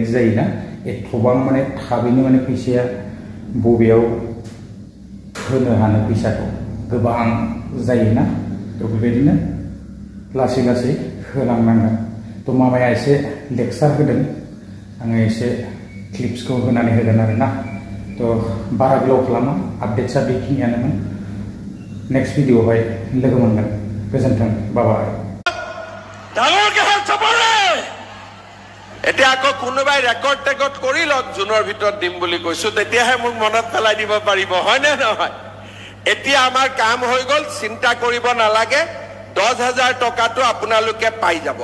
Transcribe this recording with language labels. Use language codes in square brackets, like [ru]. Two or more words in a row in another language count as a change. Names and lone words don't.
[brx] जायोना एथबां माने थाबैनो माने फैसाया बबेयाव होनो हानो फैसाखौ गोबां जायोना तो बेबायदिनो लासै लासै होलांनांगोन तो मामाया एसे लेक्सार होदों आङो एसे क्लिप्सखौ होनानै होगोन आरो ना तो बारा गोलाव खालामा आपडेट्सआ बेखिनियानोमोन नेक्स्ट भिडिअआवहाय लोगो मोनगोन गोजोन्थों बाबाय [as] এতিয়া আকৌ কোনোবাই ৰেকৰ্ড টেকৰ্ড কৰি লওক জুনৰ ভিতৰত দিম বুলি কৈছো তেতিয়াহে মোক মনত পেলাই দিব পাৰিব হয় নে নহয় এতিয়া আমাৰ কাম হৈ গল চিন্তা কৰিব নালাগে 10,000 টকাটো আপোনালোকে পাই যাব